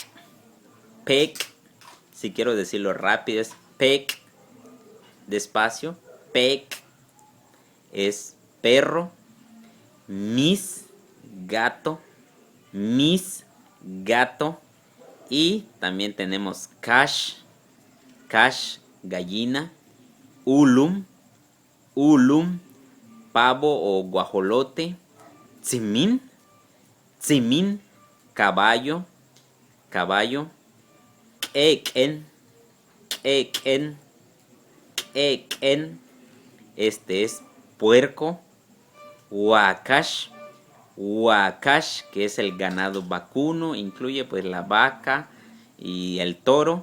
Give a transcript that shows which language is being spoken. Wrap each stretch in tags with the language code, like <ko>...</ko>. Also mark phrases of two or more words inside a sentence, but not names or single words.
<es>Pec, si quiero decirlo rápido, es pec, despacio. Pec es perro. Mis, gato. Mis, gato. Y también tenemos</es> <yua>cash. Cash,</yua> <es>gallina.</es> <yua>Ulum, ulum,</yua> <es>pavo o guajolote.</es> <yua>Tzimín, tzimín,</yua> <es>caballo.</es> <yua>Caballo. Eken, eken, eken.</yua> <es>Este es puerco.</es> <yua>Huacash, huacash,</yua> <es>que es el ganado vacuno, incluye pues la vaca y el toro.</es>